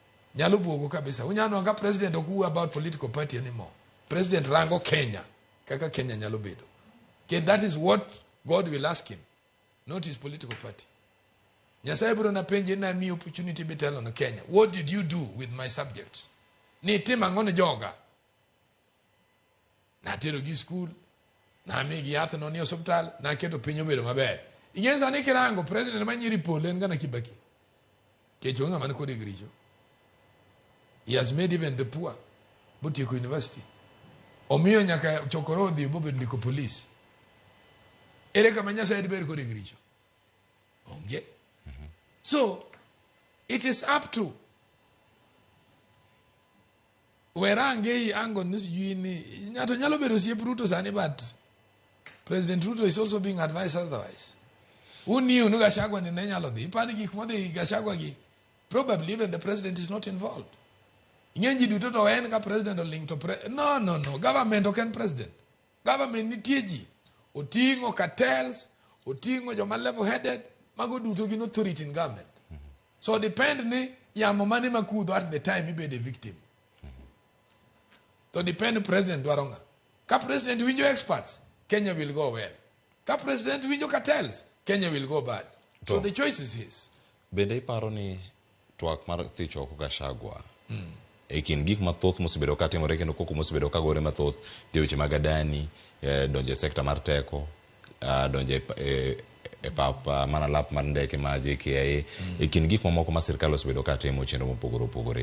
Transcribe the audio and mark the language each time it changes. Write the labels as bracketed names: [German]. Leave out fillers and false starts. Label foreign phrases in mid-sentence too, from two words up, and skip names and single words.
[Luo (Kenya and Tanzania)] nyalo buogo kabisa. Unyano anga president oku [English] about political party anymore. [Luo (Kenya and Tanzania)] President rango Kenya. Kaka Kenya nyalo bedo. [English] Okay, that is what God will ask him. Not his political party. [Luo (Kenya and Tanzania)] Nyasaye bro na penje na mi opportunity betelo na Kenya. [English] What did you do with my subjects? [Luo (Kenya and Tanzania)] Ni tima ngone joga. Na tero gi school. Na migi yath no ni hospital. Na keto pinyo bedo maber. Ingenza ni kirango president manyiri pole ngana Kibaki. Kechonga man kodi grijo. [English] He has made even the poor. [Luo (Kenya and Tanzania)] Butieko University. Omiyo nyaka chokorodhi bobe ndiko police. Ere kama Nyasaye ber kodi grijo. Onge. [English] So, it is up to [Luo (Kenya and Tanzania)] Werange ango nisijini nyato nyalo bedo osiep Ruto sani, [English] but President Ruto is also being advised otherwise. Who knew [Luo (Kenya and Tanzania)] no Gachagua ni nyalo dhi? Ipani gik modhi Gachagua gi. [English] Probably even the president is not involved. [Luo (Kenya and Tanzania)] Ingenji duto to en ka president o link to no. Government oken president. Government nitie ji. Otingo cartels, otingo joma [English] level headed. [Luo (Kenya and Tanzania)] Mago duto gin [English] authority in government. So depend [Luo (Kenya and Tanzania)] ni yamo mane makudho [English] at the time he be the victim. So depend president dwaronga. Ka president winjo experts, Kenya will go well. Ka president winjo cartels, Kenya will go bad. So the choice is his. [Luo (Kenya and Tanzania)] Bende iparo ni twak mar thicho ko Gachagua. Ekin gik mathoth mosebedo ka timore kendo koko mosebedo ka gore mathoth weche mag adani, donje sekta mar teko, donje papa mana lap mar ndeke ma JKIA, ekin gik mamoko ma sirkal osebedo ka timo chenro mopogore opogore.